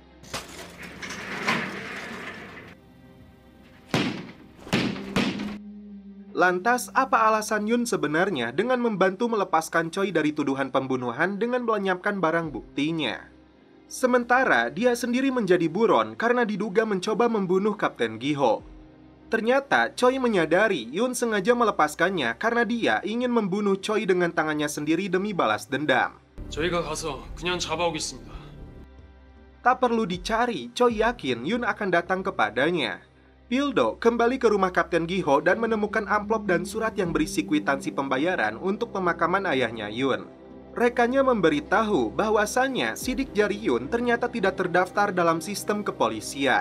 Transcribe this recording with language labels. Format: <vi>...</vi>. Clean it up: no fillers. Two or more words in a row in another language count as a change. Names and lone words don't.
<id>Lantas, apa alasan Yun sebenarnya dengan membantu melepaskan Choi dari tuduhan pembunuhan dengan melenyapkan barang buktinya? Sementara, dia sendiri menjadi buron karena diduga mencoba membunuh Kapten Giho. Ternyata, Choi menyadari Yun sengaja melepaskannya karena dia ingin membunuh Choi dengan tangannya sendiri demi balas dendam.</id> <ko>저희가 가서 그냥 잡아오겠습니다.</ko> <id>Tak perlu dicari, Choi yakin Yun akan datang kepadanya. Pildo kembali ke rumah Kapten Giho dan menemukan amplop dan surat yang berisi kwitansi pembayaran untuk pemakaman ayahnya Yun. Rekannya memberitahu bahwasannya sidik jari Yun ternyata tidak terdaftar dalam sistem kepolisian.</id>